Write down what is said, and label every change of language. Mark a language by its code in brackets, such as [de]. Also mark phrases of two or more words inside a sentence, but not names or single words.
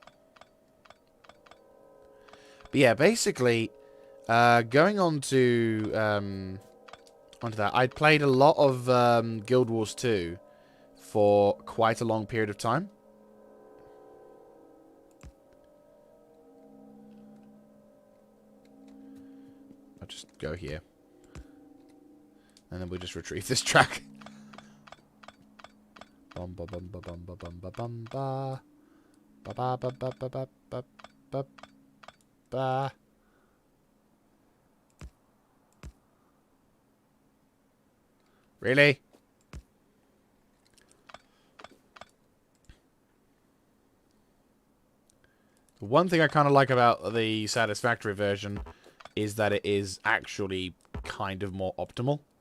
[en] But yeah, basically, Going on to onto that, I played a lot of Guild Wars 2 for quite a long period of time. I'll just go here. And then we'll just retrieve this track. Bum ba bum ba bum ba bum ba bum ba. Ba ba ba ba ba ba ba ba ba. Really? The one thing I kind of like about the Satisfactory version is that it is actually kind of more optimal.